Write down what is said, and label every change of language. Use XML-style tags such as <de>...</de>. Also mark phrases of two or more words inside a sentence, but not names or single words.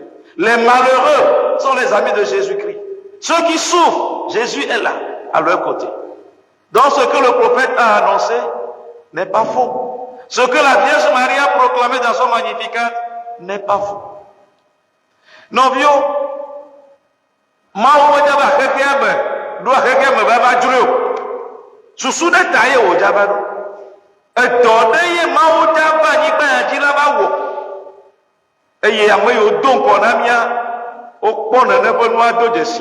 <fr>Les malheureux sont les amis de Jésus-Christ. Ceux qui souffrent, Jésus est là, à leur côté. Donc ce que le prophète a annoncé n'est pas faux. Ce que la Vierge Marie a proclamé dans son Magnificat n'est pas faux. Non, vieux,</fr> <ee>susu ɖe ta ye wòdza va ɖo. Edɔ ɖe ye Mawu dza va anyigba ya dzi la va wɔ. Eye ame yiwo do ŋkɔ na mía, wokpɔ nene ƒe nua do dzesi.</ee>